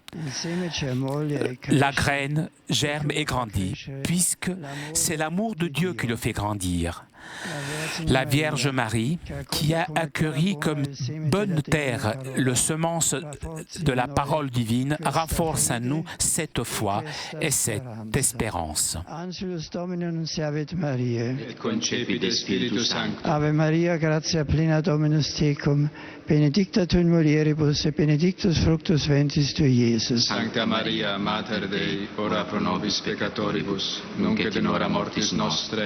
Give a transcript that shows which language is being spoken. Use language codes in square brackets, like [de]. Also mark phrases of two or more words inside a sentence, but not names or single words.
[fr] La graine germe et grandit, puisque c'est l'amour de Dieu qui le fait grandir. La Vierge Marie, qui a accueilli comme bonne terre le semence de la parole divine, renforce en nous cette foi et cette espérance. [la] Ave Maria, gratia plena Dominus tecum, benedicta tu in mulieribus et benedictus fructus ventris tui, Iesus. Sancta Maria, Mater Dei, ora pro nobis peccatoribus, nunc et in hora mortis nostre.